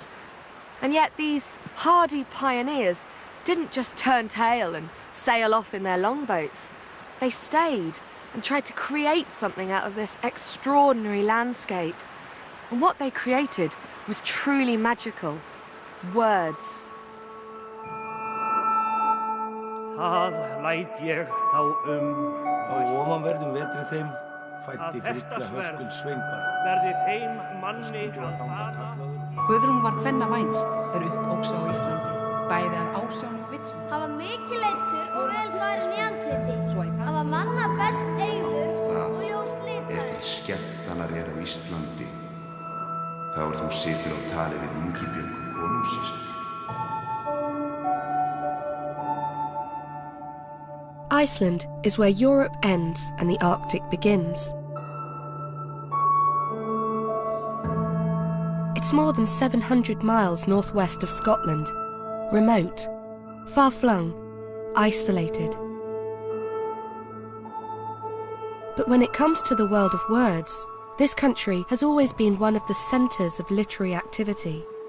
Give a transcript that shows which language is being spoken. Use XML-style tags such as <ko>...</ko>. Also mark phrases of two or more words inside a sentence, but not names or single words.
<en>And yet these hardy pioneers didn't just turn tail and sail off in their longboats. They stayed and tried to create something out of this extraordinary landscape. And what they created was truly magical. Words.</en> <is>Það læt ég þá Á ofanverðum vetri þeim fæddi Frilla Höskuld Sveinbarn. verði þeim manni Var að þangað fara. kallaður. Guðrún var kvenna vænst upp á Íslandi, bæði að ásjón og vitsmú. Hann var mikið leiddur og vel farinn í andliti. Svo í Hann var manna best eygður og ljóst Ef litaður. til skemmtanar er á Íslandi, þá þú situr á tali við Ingibjörgu konungsýslu.</is> <en>Iceland is where Europe ends and the Arctic begins. It's more than 700 miles northwest of Scotland, remote, far-flung, isolated. But when it comes to the world of words, this country has always been one of the centres of literary activity.</en>